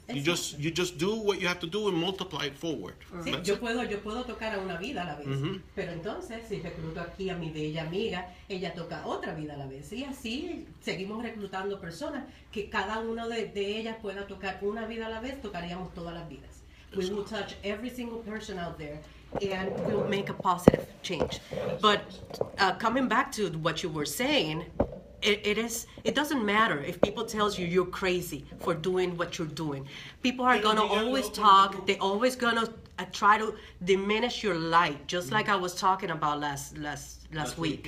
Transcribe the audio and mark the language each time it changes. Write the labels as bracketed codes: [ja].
[en] You just do what you have to do and multiply it forward. [es] Sí, yo puedo tocar a una vida a la vez, pero entonces si recluto aquí a mi bella amiga, ella toca otra vida a la vez, y así seguimos reclutando personas que cada una de ellas pueda tocar una vida a la vez, tocaríamos todas las vidas. [en] We will touch every single person out there and we'll make a positive change. But coming back to what you were saying, it doesn't matter if people tells you you're crazy for doing what you're doing. People are gonna always talk. They're always gonna try to diminish your light, just like I was talking about last week.